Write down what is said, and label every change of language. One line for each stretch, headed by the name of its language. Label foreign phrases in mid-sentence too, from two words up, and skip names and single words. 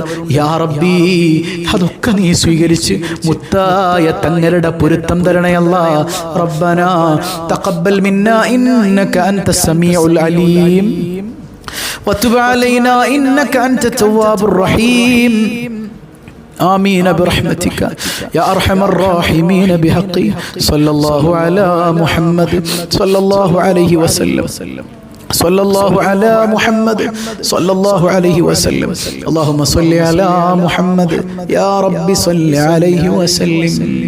Arabic: يا ربي,
Malayalam: അതൊക്കെ നീ സ്വീകരിച്ച് മുത്തായ തങ്ങളുടെ പൊരുത്തം തരണേ അല്ലാഹ്.
Arabic: ربنا تقبل منا إنك أنت السميع العليم وتب علينا إنك أنت التواب الرحيم. آمين برحمتك يا أرحم الراحمين بحقي صلى الله على محمد صلى الله عليه وسلم صلى الله على محمد صلى الله عليه وسلم. اللهم صل على محمد يا رب صل عليه وسلم.